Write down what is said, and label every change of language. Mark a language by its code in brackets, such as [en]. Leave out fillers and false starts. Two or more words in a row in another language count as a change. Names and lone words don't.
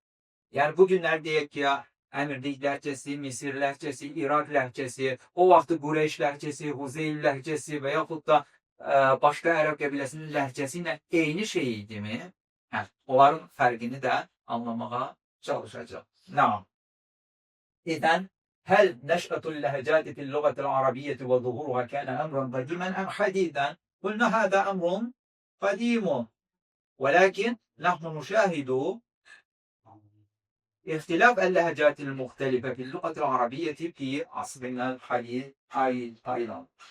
[az] Yəni, bugünlər deyək ki, Əmirlik ləhcəsi, Misir ləhcəsi, İraq ləhcəsi, o vaxtı Qureyş ləhcəsi, Huzeyl ləhcəsi və yaxud da başqa ərəb qəbiləsinin ləhcəsi ilə eyni şey idimi? Onların fərqini də anlamağa çalışacaq. Nam. İdən, [ar] هل نشأة اللهجات في اللغة العربية وظهورها كان أمرا قديما أم حديثا؟ قلنا هذا أمر قديم، ولكن نحن نشاهد اختلاف اللهجات المختلفة في اللغة العربية في عصرنا الحديث أيضا.